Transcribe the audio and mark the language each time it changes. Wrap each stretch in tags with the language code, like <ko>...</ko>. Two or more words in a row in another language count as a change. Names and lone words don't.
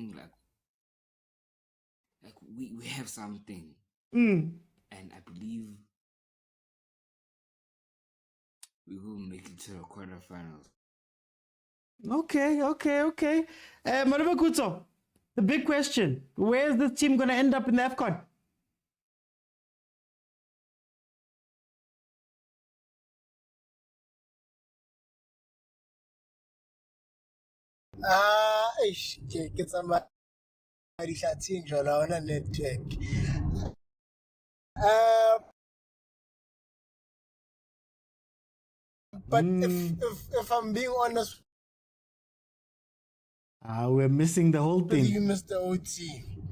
<en>Like we have something. And I believe we will make it to the quarterfinals. Okay. Mariba Kutso, the big question. Where is this team going to end up in the AFCON?</en> <st>ke tsamaya jwalo ha hona network.</st> <en>But if I'm being honest, we're missing the whole thing. You missed the OT.</en>